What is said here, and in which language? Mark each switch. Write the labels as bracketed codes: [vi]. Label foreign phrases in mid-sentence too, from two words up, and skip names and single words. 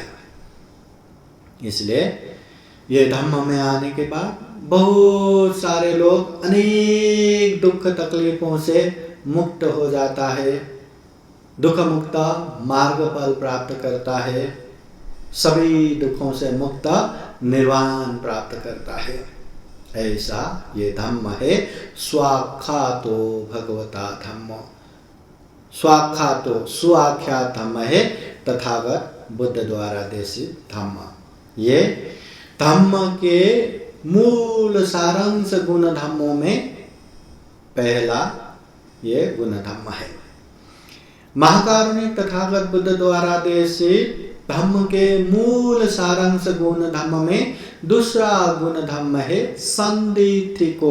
[hi] इसलिए ये धम्म में आने के बाद बहुत सारे लोग अनेक दुख तकलीफों से मुक्त हो जाता है, दुख मुक्त मार्ग फल प्राप्त करता है, सभी दुखों से मुक्त निर्वाण प्राप्त करता है। ऐसा ये धम्म है। [pi] स्वाख्यातो भगवता धम्म, स्वाख्यातो [hi] सुआख्यात धम्म है तथागत बुद्ध द्वारा देशित धम्म। ये धम्म के मूल सारांश गुण धम्मों में पहला ये गुण धम्म है। महाकारुणिक तथागत बुद्ध द्वारा देशित धम्म के मूल सारांश गुण धम्म में दूसरा गुण धम्म है संदिथिको।